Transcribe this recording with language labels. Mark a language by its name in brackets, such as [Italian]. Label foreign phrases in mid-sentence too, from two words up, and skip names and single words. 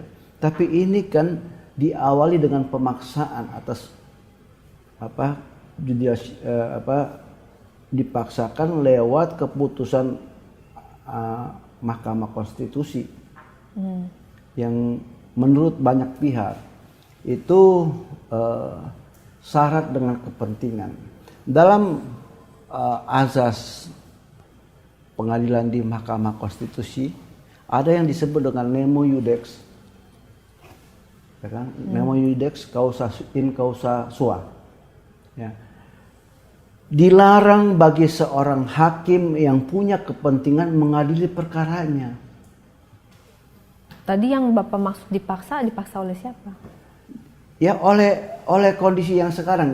[Indonesian] Tapi ini kan diawali dengan pemaksaan atas dipaksakan lewat keputusan Mahkamah Konstitusi yang menurut banyak pihak itu syarat dengan kepentingan. Dalam azas pengadilan di Mahkamah Konstitusi ada yang disebut dengan [Latin] nemo iudex, [Indonesian] ya kan? [Latin] Nemo iudex causa in causa sua. [Indonesian] Ya. Dilarang bagi seorang hakim yang punya kepentingan mengadili perkaranya. Tadi yang Bapak maksud dipaksa oleh siapa? Ya oleh kondisi yang sekarang.